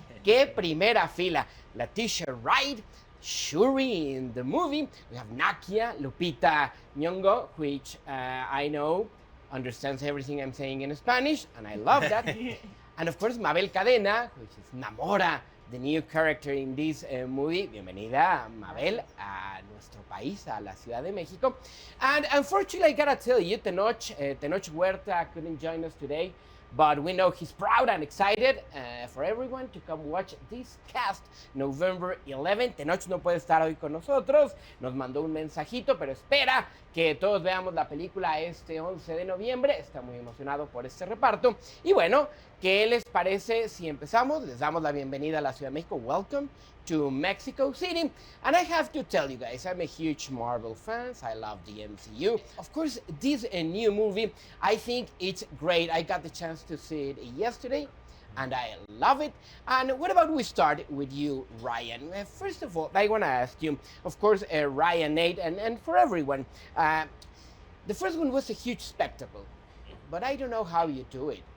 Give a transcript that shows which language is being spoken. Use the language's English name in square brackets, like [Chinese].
[Spanish] Qué primera fila. [English] Letitia Wright, Shuri in the movie. We have Nakia, Lupita Nyong'o, which I know understands everything I'm saying in Spanish, and I love that. And of course, Mabel Cadena, which is Namora, the new character in this movie. [Spanish] Bienvenida, Mabel, a nuestro país, a la Ciudad de México. [English] And unfortunately, I gotta tell you, Tenoch Huerta couldn't join us today, but we know he's proud and excited for everyone to come watch this cast November 11. [Spanish] Tenoch no puede estar hoy con nosotros, nos mandó un mensajito, pero espera que todos veamos la película este 11 de noviembre. Está muy emocionado por este reparto. Y bueno, ¿qué les parece si empezamos? Les damos la bienvenida a la Ciudad de México. [English] Welcome to Mexico City. And I have to tell you guys, I'm a huge Marvel fan. I love the MCU. Of course, this new movie, I think it's great. I got the chance to see it yesterday, and I love it. And what about we start with you, Ryan? First of all, I want to ask you, of course, Ryan, Nate, and for everyone, the first one was a huge spectacle, but I don't know how you do it.